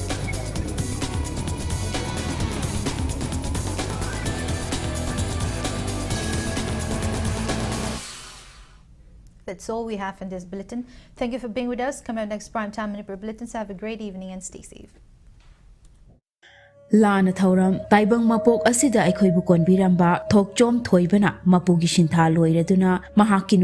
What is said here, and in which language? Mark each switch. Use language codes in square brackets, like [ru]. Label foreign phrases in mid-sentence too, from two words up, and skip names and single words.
[en] That's all we have in this bulletin. Thank you for being with us. Come out next Primetime Manipur Bulletin. So have a great evening and stay safe. [mni] Lana Thauram, Taibang Mapok Asida Aikoi Bukon Biramba, Tok Jom Toibana, Mapugi Shinta Loireduna, Mahaki